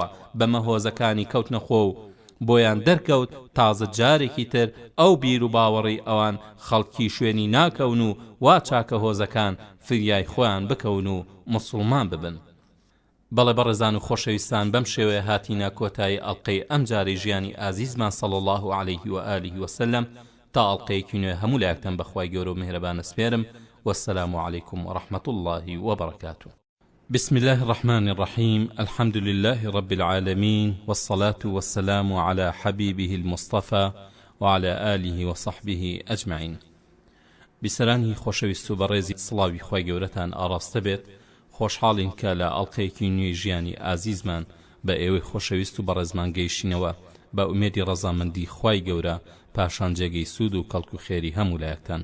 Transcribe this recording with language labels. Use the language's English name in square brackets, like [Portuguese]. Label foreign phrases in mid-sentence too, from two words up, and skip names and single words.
[Central Kurdish] بەمە هۆزەکانی کەوتنە خۆ و بۆیان دەرکەوت تازە جارێکی تر ئەو بیر و باوەڕی ئەوان خەڵکی شوێنی ناکەون و وا چاکە هۆزەکان فریای خۆیان بکەون و مسلمان ببن. بەڵێ بەڕێزان و خۆشەویستان، بەم شێوەیە هاتینە کۆتایی ئەڵقەی ئەم جارەی ژیانی ئازیزمان [Arabic] صلی الله عليه و آله وسلم. [Central Kurdish] تا ئەڵقەیەکی نوێ هەموو لایەکتان بەخوای گەورە و میهرەبان ئەسپێرم. [Arabic] والسلام عليكم ورحمة الله وبركاته. بسم الله الرحمن الرحيم. الحمد لله رب العالمين، والصلاة والسلام على حبيبه المصطفى وعلى آله وصحبه أجمعين. [Central Kurdish] بسرانی خۆشەویست و بەڕێزی سڵاوی خوای گەورەتان ئاڕاستە بێت. خۆشحاڵین کە لە ئەڵقەیەکی نوێی ژیانی ئازیزمان بە ئێوەی خۆشەویست و بەڕێزمان گەیشتینەوە بە ئومێدی ڕەزامەندی خوای گەورە پاشان جێگەی سوود و کەڵک و خێری هەموو لایەکتان.